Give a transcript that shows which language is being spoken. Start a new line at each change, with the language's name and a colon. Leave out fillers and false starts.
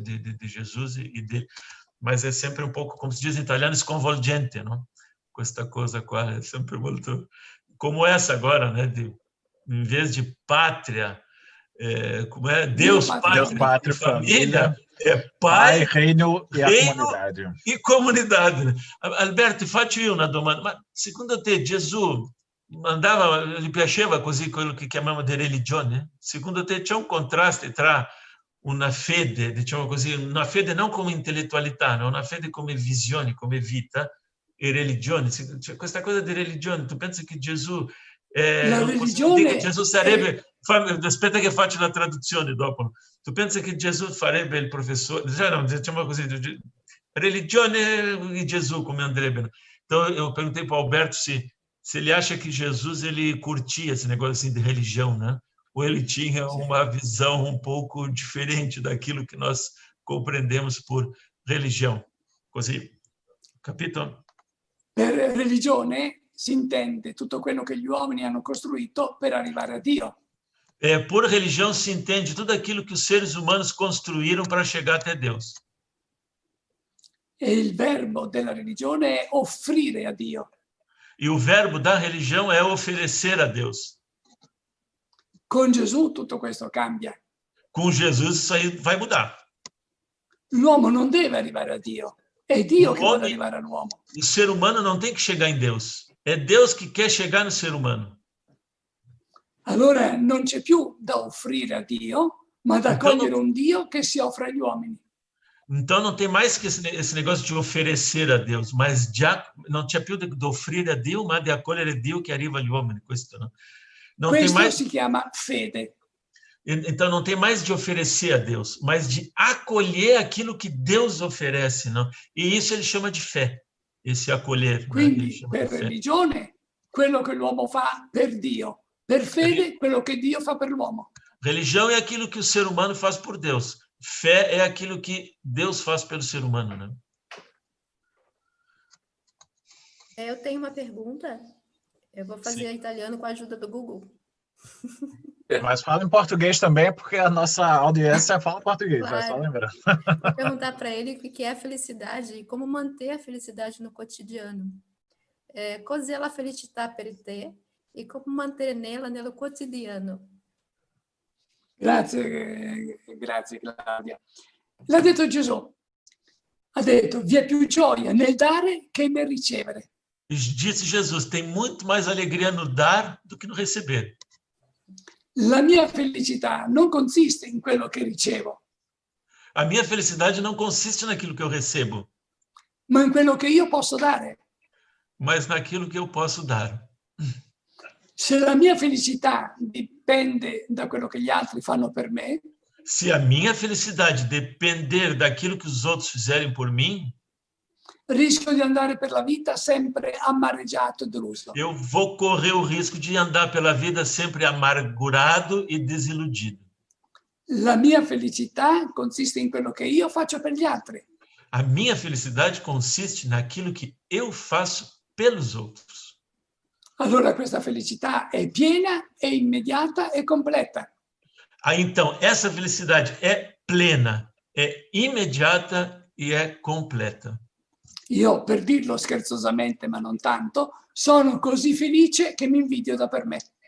Portuguese: de Jesus e dele. Mas é sempre um pouco, como se diz em italiano, sconvolgente, não? Com esta coisa quase, é sempre muito... Como essa agora, né? Em vez de pátria, como é? Deus, pátria e família, é Pai, reino e a comunidade. E comunidade.
Italian: Alberto, faccio io una domanda. Ma secondo te Gesù gli piaceva così quello che chiamiamo di religione? Secondo te c'è un contrasto tra una fede, diciamo così, una fede non come intellettualità, ma una fede come visione, come vita, e religione? C'è questa cosa di religione. Tu pensi che Gesù... la religione... Gesù sarebbe... Aspetta che faccio la traduzione dopo. Tu pensi che Gesù farebbe il professore? Não, diciamo così, religione e Gesù, come andrebbe.
Portuguese: Então, eu perguntei para o Alberto se ele acha que Jesus ele curtia esse negócio assim de religião, né? Ou ele tinha uma visão um pouco diferente daquilo que nós compreendemos por religião.
Italian: Così, capito? Per religione si intende tutto quello che gli uomini hanno costruito per arrivare a Dio.
Portuguese: Por religião se entende tudo aquilo que os seres humanos construíram para chegar até Deus.
Italian: E il verbo della religione è offrire a Dio.
Portuguese: E o verbo da religião é oferecer a Deus.
Italian: Con Gesù tutto questo cambia.
Portuguese: Com Jesus isso aí vai mudar.
Italian: L'uomo non deve arrivare a Dio, è Dio che vuole arrivare all'uomo.
Portuguese: O ser humano não tem que chegar em Deus, é Deus que quer chegar no ser humano.
Italian: Allora non c'è più da offrire a Dio, ma da accogliere un Dio che si offre agli uomini.
Portuguese: Então não tem mais que esse negócio de oferecer a Deus, mas
Italian: não c'è più di offrire a Dio, ma di accogliere Dio che arriva agli uomini. Questo Questo si chiama fede.
Portuguese: Então não tem mais de oferecer a Deus, mas de acolher aquilo que Deus oferece, não? E isso ele chama de fé, esse acolher.
Italian: Quindi per religione quello che l'uomo fa per Dio, per fede quello che Dio fa per l'uomo.
Portuguese: Religião é aquilo que o ser humano faz por Deus. Fé é aquilo que Deus faz pelo ser humano, né? Eu tenho uma pergunta. Eu vou fazer italiano com a ajuda do Google. Mas fala em português também, porque a nossa audiência fala português, claro. É só lembrar. Vou perguntar para ele o que é a felicidade e como manter a felicidade no cotidiano.
Italian: Cos'è la felicità per te
Portuguese: e como manter nela no cotidiano?
Italian: Grazie Claudia. L'ha detto Gesù. Ha detto, vi è più gioia nel dare che nel ricevere.
Portuguese: Disse Jesus, tem muito mais alegria no dar do que no receber.
Italian: La mia felicità non consiste in quello che ricevo.
Portuguese: A minha felicidade não consiste naquilo que eu recebo,
Italian: ma in quello che io posso dare.
Portuguese: mas naquilo que eu posso dar.
Italian: Se la mia felicità dipende da quello che gli altri fanno per me,
Portuguese: se a minha felicidade depender daquilo que os outros fizerem por mim,
Italian: rischio di andare per la vita sempre amareggiato e deluso.
Portuguese: eu vou correr o risco de andar pela vida sempre amargurado e desiludido.
Italian: La mia felicità consiste in quello che io faccio per gli altri.
Portuguese: A minha felicidade consiste naquilo que eu faço pelos outros.
Italian: Allora questa felicità è piena, è immediata e completa.
Portuguese: Então, essa felicidade é plena, é imediata e é completa.
Italian: Io, per dirlo scherzosamente, ma non tanto, sono così felice che mi invidio da per me.